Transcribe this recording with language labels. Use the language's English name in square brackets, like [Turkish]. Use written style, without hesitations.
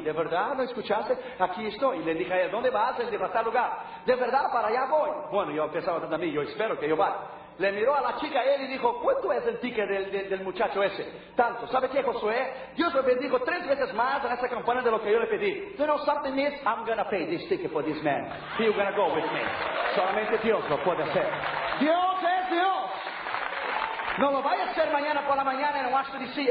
[Spanish] ¿De verdad? ¿No escuchaste? Aquí estoy. Y le dije a él, ¿dónde vas? Él dijo, a tal lugar. ¿De verdad? Para allá voy. Bueno, yo pensaba también, yo espero que yo vaya. Le miró a la chica él y dijo, ¿cuánto es el ticket del muchacho ese? Tanto. ¿Sabe qué, Josué? Dios lo bendijo tres veces más en esa campaña de lo que yo le pedí. [English] You know something is, I'm going to pay this ticket for this man. He's going to go with me. [Spanish] Solamente Dios lo puede hacer. Dios es Dios. No lo vaya a hacer mañana por la mañana en Washington D.C.